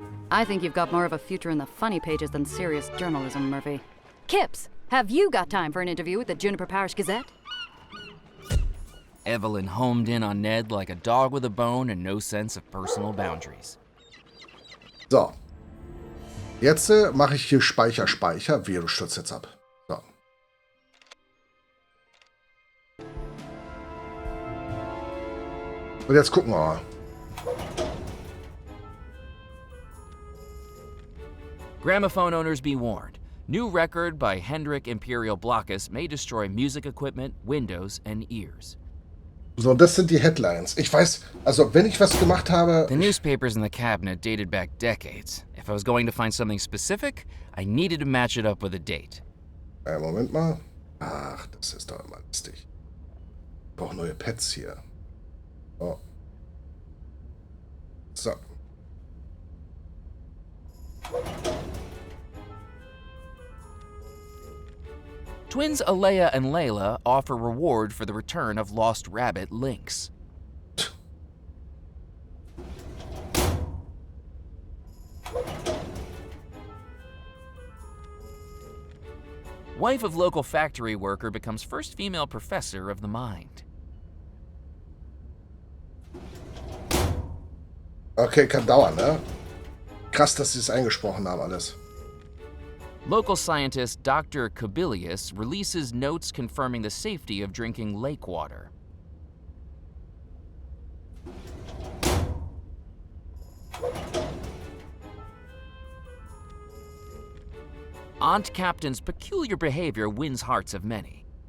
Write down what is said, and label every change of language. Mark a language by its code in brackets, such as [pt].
[en] I think you've got more of a future in the funny pages than serious journalism, Murphy. Kips, have you got time for an interview with the Juniper Parish Gazette? Evelyn homed in on Ned like a dog with a bone and no sense of personal boundaries. So. [de] Jetzt mache ich hier Speicher. Wehe, du stürzt jetzt ab. So. Und jetzt gucken wir mal. [en] Gramophone owners be warned. New record by Hendrik Imperial Blockus may destroy music equipment, windows, and ears. [de] So, das sind die Headlines. Ich weiß, also wenn ich was gemacht habe... [en] The newspapers in the cabinet dated back decades. If I was going to find something specific, I needed to match it up with a date. [de] Moment mal. Ach, das ist doch immer lustig. Ich brauche neue Pads hier. Oh. So. [en] Twins Alea and Layla offer reward for the return of lost rabbit Lynx. Wife of local factory worker becomes first female professor of the mind. [de] Okay, kann dauern, ne? Krass, dass sie es eingesprochen haben, alles. [en] Local scientist Dr. Kobilius releases notes confirming the safety of drinking lake water. Aunt Captain's peculiar behavior wins hearts of many.